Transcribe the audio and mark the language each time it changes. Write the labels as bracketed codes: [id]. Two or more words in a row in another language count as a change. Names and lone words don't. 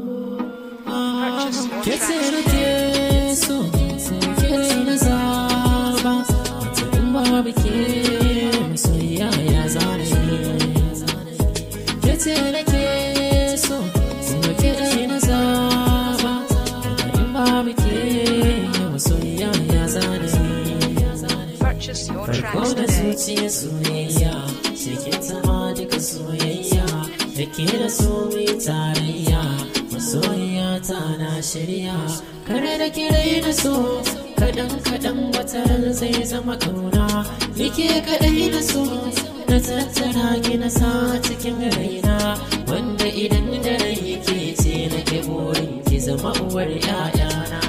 [en] Purchase your [ha] Ke ce tracks nake so, ke ce na zaba, wata in babu ke, masoyiya ya zana yi. Ke ce nake so, kuma ke ce na zaba, wata in babu ke, masoyiya ya zana yi. [en] Purchase your [ha] Farko [en] tracks da today. [ha] zuciya soyayya, cikin ta ma duka soyayya, da ke da so mai tarayya, masoyiya ta na shirya. Kar da ki raina so, kaɗan kaɗan wata ran zai zama ƙauna, ni ke kaɗai na so, na tattara ki na sa cikin raina, wanda idan da rai ke ce na ke burin ki zama uwar ƴaƴana.